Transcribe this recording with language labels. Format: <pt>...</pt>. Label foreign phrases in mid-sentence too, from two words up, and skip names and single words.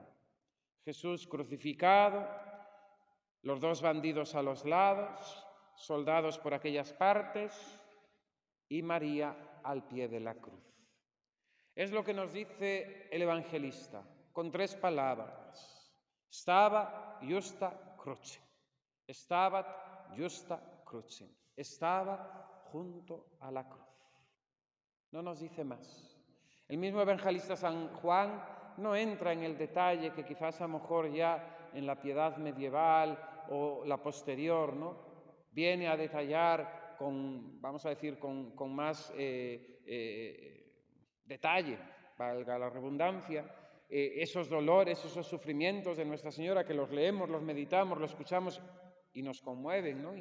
<es>Jesús crucificado, los dos bandidos a los lados, soldados por aquellas partes y María al pie de la cruz. Es lo que nos dice el evangelista con 3 palabras:</es> <la>Stabat justa crucem. Stabat justa crucem.</la> <es>Estaba junto a la cruz. No nos dice más. El mismo evangelista San Juan no entra en el detalle que quizás a lo mejor ya en la piedad medieval o la posterior, ¿no?, viene a detallar con, vamos a decir, con más detalle, valga la redundancia, esos dolores, esos sufrimientos de Nuestra Señora, que los leemos, los meditamos, los escuchamos y nos conmueven, ¿no?</es>